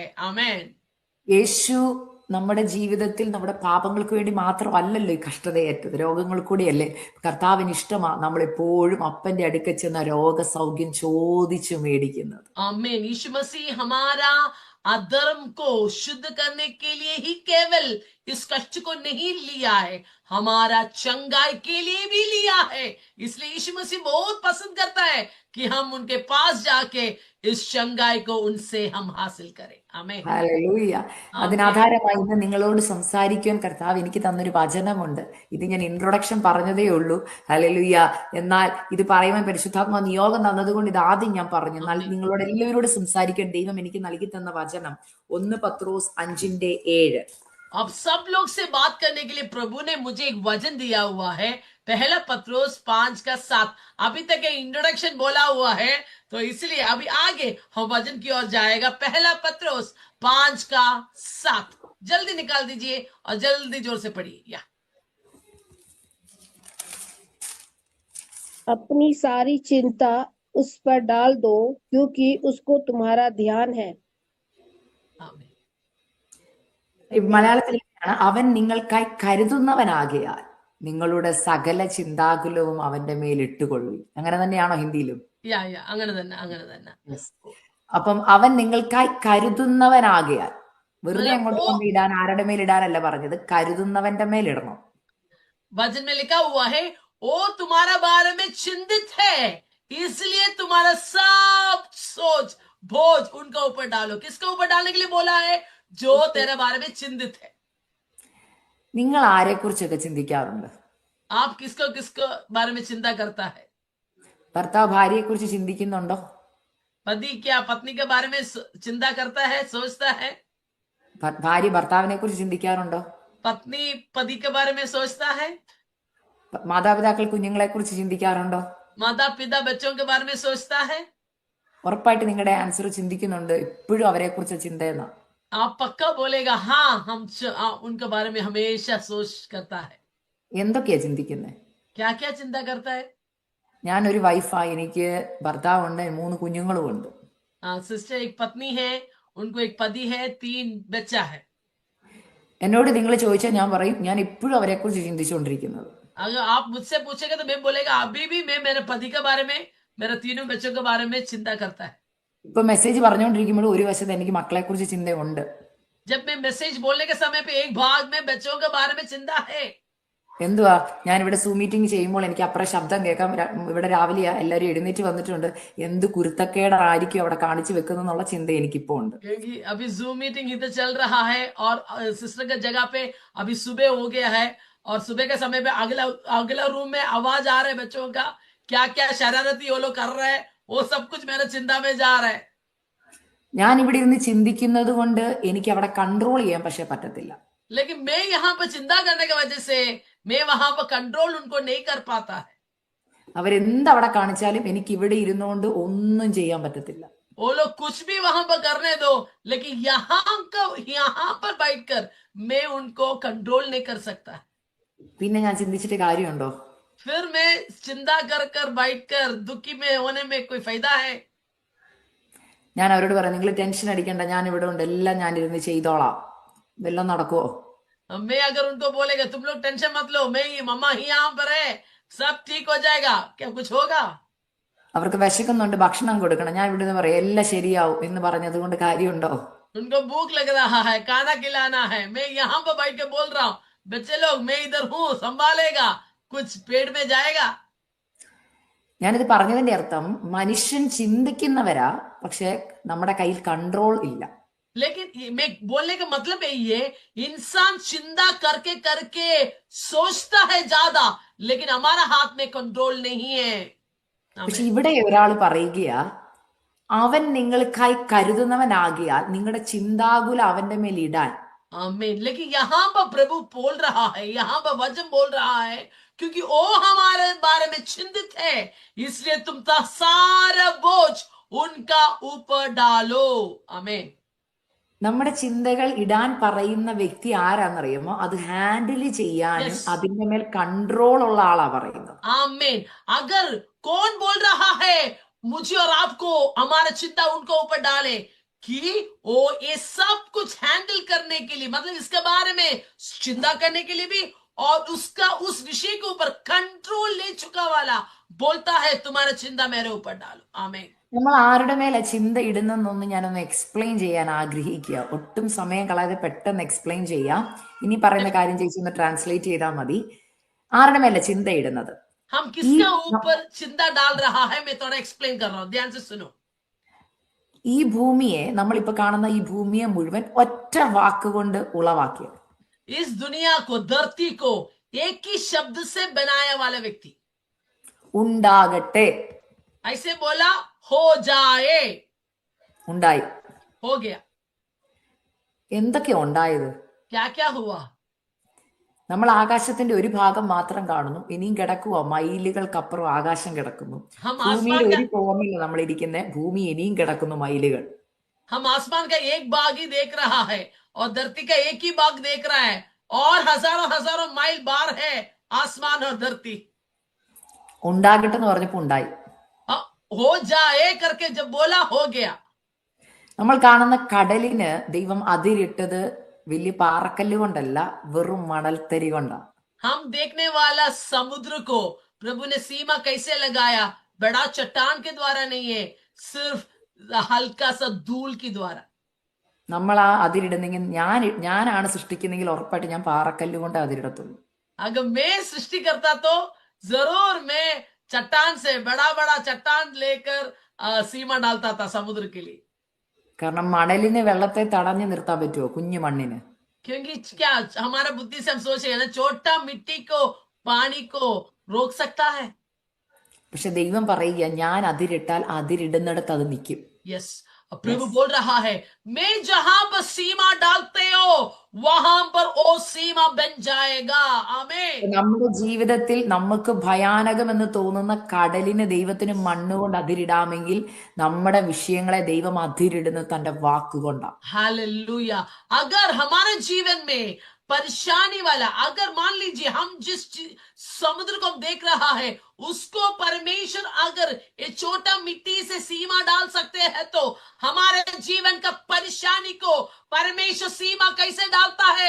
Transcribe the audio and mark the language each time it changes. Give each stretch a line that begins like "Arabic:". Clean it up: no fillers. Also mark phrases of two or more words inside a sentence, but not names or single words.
Hindi: आमीन.
Malayalam: യേശു നമ്മുടെ ജീവിതത്തിൽ നമ്മുടെ പാപങ്ങൾക്ക് വേണ്ടി മാത്രമല്ലല്ലോ ഈ കഷ്ടതയേറ്റത്, രോഗങ്ങൾ കൂടിയല്ലേ. കർത്താവിന് ഇഷ്ടമാ നമ്മളെപ്പോഴും അപ്പന്റെ അടുക്ക ചെന്ന രോഗസൗഖ്യം ചോദിച്ചു മേടിക്കുന്നത്.
Hindi: आमीन. यीशु मसीह हमारा अधर्म को शुद्ध करने के लिए ही केवल इस कष्ट को नहीं लिया है, हमारा चंगाई के लिए भी लिया है. इसलिए यीशु मसीह बहुत पसंद करता है कि हम उनके पास जाके इस चंगाई को उनसे हम हासिल करें. आमीन.
Malayalam: ഹല്ലേലൂയ. അതിനാധാരമായി ഇന്ന് നിങ്ങളോട് സംസാരിക്കുവാൻ കർത്താവ് എനിക്ക് തന്നൊരു വചനമുണ്ട്. ഇത് ഞാൻ ഇൻട്രൊഡക്ഷൻ പറഞ്ഞതേ ഉള്ളൂ. ഹല്ലേലൂയ. എന്നാൽ ഇത് പറയുവാൻ പരിശുദ്ധാത്മാ നിയോഗം തന്നതുകൊണ്ട് ഇത് ആദ്യം ഞാൻ പറഞ്ഞു. എന്നാൽ നിങ്ങളോട് എല്ലാവരോടും സംസാരിക്കാൻ ദൈവം എനിക്ക് നൽകി തന്ന വചനം 1 പത്രോസ് 5:7.
Hindi: अब सब लोग से बात करने के लिए प्रभु ने मुझे एक वचन दिया हुआ है, 1 पत्रोस 5:7. अभी तक इंट्रोडक्शन बोला हुआ है, तो इसलिए अभी आगे हम वचन की ओर जाएगा. 1 पत्रोस 5:7. जल्दी निकाल दीजिए और जल्दी जोर से पढ़िए. या अपनी सारी चिंता उस पर डाल दो, क्योंकि उसको तुम्हारा ध्यान है. आमीन.
Malayalam: മലയാളത്തിൽ അവൻ നിങ്ങൾക്കായി കരുതുന്നവനാകയാൽ നിങ്ങളുടെ സകല ചിന്താകുലവും അവന്റെ മേൽ ഇട്ടുകൊള്ളു. അങ്ങനെ തന്നെയാണോ ഹിന്ദിയിലും? या അങ്ങനെ തന്നെ. അപ്പം അവൻ നിങ്ങൾക്കായി കരുതുന്നവനാകയാൽ, വെറുതെ അങ്ങോട്ട് കൊണ്ടിടാൻ ആരുടെ മേലിടാനല്ല പറഞ്ഞത്, കരുതുന്നവന്റെ മേലിടണം.
Hindi: वचन में लिखा हुआ है, वो तुम्हारा बारे में चिंतित है, इसलिए तुम्हारा सब सोच बोझ उनका ऊपर डालो. किसका ऊपर डालने के लिए बोला है? जो तेरे बारे में चिंतित है.
Malayalam: നിങ്ങൾ ആരെ കുറിച്ചൊക്കെ ചിന്തിക്കാറുണ്ട്?
Hindi: आप किसको बारे में चिंता करता है?
Malayalam: ഭർത്താവ് ഭാര്യയെക്കുറിച്ച് ചിന്തിക്കുന്നുണ്ടോ?
Hindi: पति क्या पत्नी के बारे में चिंता करता है, सोचता है?
Malayalam: ഭാര്യ ഭർത്താവിനെ കുറിച്ച് ചിന്തിക്കാറുണ്ടോ?
Hindi: पत्नी पति के बारे में सोचता है?
Malayalam: മാതാപിതാക്കൾ കുഞ്ഞുങ്ങളെ കുറിച്ച് ചിന്തിക്കാറുണ്ടോ?
Hindi: माता पिता बच्चों के बारे में सोचता है?
Malayalam: ഉറപ്പായിട്ട് നിങ്ങളുടെ ആൻസർ ചിന്തിക്കുന്നുണ്ട്. എപ്പോഴും അവരെ കുറിച്ച് ചിന്തയെന്ന.
Hindi: आप पक्का बोलेगा हाँ, उनके बारे में हमेशा सोच करता है।
Malayalam: എന്തൊക്കെയാ ചിന്തിക്കുന്നത്?
Hindi: क्या क्या चिंता करता है?
Malayalam: ഞാനൊരു വൈഫായി, എനിക്ക് ഭർത്താവുണ്ട്, 3 കുഞ്ഞുങ്ങളും ഉണ്ട്.
Hindi: सिस्टर एक पत्नी है, उनको एक पति है, 3 बच्चा है।
Malayalam: എന്നോട് നിങ്ങൾ ചോദിച്ചാൽ ഞാൻ പറയും ഞാൻ എപ്പോഴും അവരെ കുറിച്ച് ചിന്തിച്ചുകൊണ്ടിരിക്കുന്നത്.
Hindi: अगर आप मुझसे पूछेगा तो मैं बोलेगा अभी भी मैं मेरे पति के बारे में, मेरे 3 बच्चों के बारे में चिंता करता है।
Malayalam: ഇപ്പൊ മെസ്സേജ് പറഞ്ഞുകൊണ്ടിരിക്കുമ്പോൾ ഒരു വശത്ത് എനിക്ക് മക്കളെ കുറിച്ച് ചിന്തയുണ്ട്.
Hindi: जब मैं मैसेज बोलने के समय पे एक भाग में बच्चों के बारे में चिंता है।
Malayalam: എന്തുവാ, ഞാനിവിടെ സൂം മീറ്റിംഗ് ചെയ്യുമ്പോൾ എനിക്ക് അപ്പുറം ശബ്ദം കേൾക്കാം. ഇവിടെ രാവിലെ എല്ലാവരും എഴുന്നേറ്റ് വന്നിട്ടുണ്ട്. എന്ത് കുരുത്തക്കേടായിരിക്കും അവിടെ കാണിച്ചു വെക്കുന്നുള്ള ചിന്ത എനിക്കിപ്പോ ഉണ്ട്.
Hindi: क्योंकि अभी जूम मीटिंग इधर चल रहा है और सिस्टर के जगह पे अभी सुबह हो गया है और सुबह के समय पे अगला रूम में आवाज आ रहा है बच्चों का, क्या क्या शरारती वो लोग कर रहे हैं, वो सब कुछ मेरे चिंता में जा रहा है।
Malayalam: ഞാൻ ഇവിടെ ഇരുന്ന് ചിന്തിക്കുന്നത് കൊണ്ട് എനിക്ക് അവിടെ കൺട്രോൾ ചെയ്യാൻ പക്ഷെ പറ്റത്തില്ല.
Hindi: लेकिन मैं यहाँ पर चिंता करने की वजह से मैं वहां पर कंट्रोल उनको नहीं कर पाता है।
Malayalam: അവരെന്തവിടെ കാണിച്ചാലും എനിക്ക് ഇവിടെ ഇരുന്നുകൊണ്ട് ഒന്നും ചെയ്യാൻ പറ്റത്തില്ല.
Hindi: वो लोग कुछ भी वहां पर करने दो, लेकिन यहाँ पर बैठकर मैं उनको कंट्रोल नहीं कर सकता।
Malayalam: പിന്നെ ഞാൻ ചിന്തിച്ചിട്ട് കാര്യമുണ്ടോ?
Hindi: फिर मैं चिंता कर कर बैठकर दुखी में होने में कोई फायदा है?
Malayalam: ഞാൻ അവരോട് പറയാം, നിങ്ങൾ ടെൻഷൻ അടിക്കണ്ട, ഞാൻ ഇവിടെ ഉണ്ട്, എല്ലാം ഞാൻ ഇരുന്ന് ചെയ്തോളാം. ഇതെല്ലാം നടക്കുവോ?
Hindi: मैं अगर उनको बोलेगा तुम लोग टेंशन मत लो, मैं मम्मा ही यहाँ पर है, सब ठीक हो जाएगा, क्या कुछ होगा?
Malayalam: അവർക്ക് വിശക്കുന്നുണ്ട്, ഭക്ഷണം കൊടുക്കണം, ഞാൻ ഇവിടെ നിന്ന് പറയാം എല്ലാം ശരിയാവും എന്ന് പറഞ്ഞത് കൊണ്ട് കാര്യമുണ്ടോ?
Hindi: उनको भूख लग रहा है, खाना खिलाना है, मैं यहाँ पर बैठ के बोल रहा हूँ बच्चे लोग मैं इधर हूँ, संभालेगा, कुछ पेट में जाएगा?
Malayalam: ഞാനിത് പറഞ്ഞതിന്റെ അർത്ഥം മനുഷ്യൻ ചിന്തിക്കുന്നവരാ, പക്ഷെ നമ്മുടെ കയ്യിൽ കൺട്രോൾ ഇല്ല.
Hindi: लेकिन मैं बोलने का मतलब यही है, इंसान चिंता करके करके सोचता है ज्यादा, लेकिन हमारा हाथ में कंट्रोल नहीं है।
Malayalam: പക്ഷെ ഇവിടെ ഒരാൾ പറയുകയാ, അവൻ നിങ്ങൾക്കായി കരുതുന്നവനാകിയാൽ നിങ്ങളുടെ ചിന്താകുല അവന്റെ മേൽ ഇടാൻ.
Hindi: आमीन। लेकिन यहाँ पर प्रभु बोल रहा है, यहाँ पर वचन बोल रहा है, क्योंकि वो हमारे बारे में चिंतित है, इसलिए तुम सारा बोझ उनका ऊपर डालो। आमीन।
Malayalam: നമ്മുടെ ചിന്തകൾ ഇടാൻ പറയുന്ന വ്യക്തി ആരാന്നറിയുമോ? അത് ഹാൻഡിൽ ചെയ്യാനും അതിന്റെ മേൽ കൺട്രോൾ ഉള്ള ആളാ പറയുന്നത്.
Hindi: आमीन। अगर कौन बोल रहा है मुझे और आपको हमारा चिंता उनको ऊपर डाले, कि वो ये सब कुछ हैंडल करने के लिए, मतलब इसके बारे में चिंता करने के लिए भी, और उसका उस विषय के ऊपर कंट्रोल ले चुका वाला बोलता है तुम्हारा चिंता मेरे ऊपर डालो। आमीन।
Malayalam: നമ്മൾ ആരുടെ മേലെ ചിന്ത ഇടുന്നൊന്ന് ഞാനൊന്ന് എക്സ്പ്ലെയിൻ ചെയ്യാൻ ആഗ്രഹിക്കുക. ഒട്ടും സമയം കളയാതെ പെട്ടെന്ന് എക്സ്പ്ലെയിൻ ചെയ്യാം. ഇനി പറയുന്ന കാര്യം ചേച്ചി ഒന്ന് ട്രാൻസ്ലേറ്റ് ചെയ്താൽ മതി. ആരുടെ മേലെ ചിന്ത ഇടുന്നത്?
Hindi: हम किसका ऊपर चिंता डाल रहा है, मैं थोड़ा एक्सप्लेन कर रहा हूं, ध्यान से सुनो।
Malayalam: ഈ ഭൂമിയെ, നമ്മളിപ്പോ കാണുന്ന ഈ ഭൂമിയെ മുഴുവൻ ഒറ്റ വാക്കുകൊണ്ട് ഉളവാക്കിയത്.
Hindi: इस दुनिया को, धरती को एक ही शब्द से बनाया वाला व्यक्ति
Malayalam: ഉണ്ടാകട്ടെ.
Hindi: ऐसे बोला हो जाए,
Malayalam: ഉണ്ടായി.
Hindi: हो गया।
Malayalam: എന്തൊക്കെയാ ഉണ്ടായത്?
Hindi: क्या क्या हुआ?
Malayalam: നമ്മൾ ആകാശത്തിന്റെ ഒരു ഭാഗം മാത്രം കാണുന്നു, ഇനിയും കിടക്കുക മൈലുകൾക്കപ്പുറം ആകാശം കിടക്കുന്നു. ഭൂമിയുടെ ഒരു കോണില്ല നമ്മൾ ഇരിക്കുന്ന, ഭൂമി ഇനിയും കിടക്കുന്നു മൈലുകൾ.
Hindi: हम आसमान का एक भाग ही देख रहा है और धरती का एक ही भाग देख रहा है, और हजारों हजारों माइल बाहर है आसमान और धरती।
Malayalam: ഉണ്ടാകട്ടെ എന്ന് പറഞ്ഞപ്പോ ഉണ്ടായി.
Hindi: हो जाए करके जब बोला हो गया।
Malayalam: നമ്മൾ കാണുന്ന കടലിന് ദൈവം അതിരിട്ടത് വലിയ പാറക്കല്ല് കൊണ്ടല്ല, വെറും മണൽത്തരി കൊണ്ടാണ്.
Hindi: हम देखने वाला समुद्र को प्रभु ने सीमा कैसे लगाया? बड़ा चट्टान के द्वारा नहीं है, सिर्फ हल्का सा धूल के द्वारा।
Malayalam: നമ്മൾ ആ അതിരിടുന്നെങ്കിൽ, ഞാനാണ് സൃഷ്ടിക്കുന്നെങ്കിൽ ഉറപ്പായിട്ട് ഞാൻ പാറക്കല്ല് കൊണ്ട് അതിരിടത്തുള്ളൂ.
Hindi: अगर मैं सृष्टि करता तो जरूर मैं चट्टान से बड़ा बड़ा चट्टान लेकर सीमा डालता था समुद्र के लिए।
Malayalam: കാരണം മണലിന് വെള്ളത്തെ തടഞ്ഞു നിർത്താൻ പറ്റുമോ കുഞ്ഞു മണ്ണിന്?
Hindi: क्योंकि क्या हमारा बुद्धि से हम सोचे ना, छोटा मिट्टी को पानी को रोक सकता है?
Malayalam: പക്ഷെ ദൈവം പറയുക, ഞാൻ അതിരിട്ടാൽ അതിരിടുന്നിടത്ത് അത് നിൽക്കും.
Hindi: यस, प्रभु बोल रहा है, मैं जहां पर सीमा डालते हो वहां पर वो सीमा बन जाएगा. आमीन.
Malayalam: നമ്മുടെ ജീവിതത്തിൽ നമുക്ക് ഭയാനകമെന്ന് തോന്നുന്ന കടലിന് ദൈവത്തിന് മണ്ണുകൊണ്ട് അതിരിടാമെങ്കിൽ നമ്മുടെ വിഷയങ്ങളെ ദൈവം അതിരിടുന്നത് തന്റെ വാക്കുകൊണ്ടാണ്.
Hindi: हालेलुया. अगर हमारे जीवन में परेशानी वाला, अगर मान लीजिए हम जिस समुद्र को देख रहा है उसको परमेश्वर अगर ये छोटा मिट्टी से सीमा डाल सकते हैं तो हमारे जीवन का परेशानी को परमेश्वर सीमा कैसे डालता है?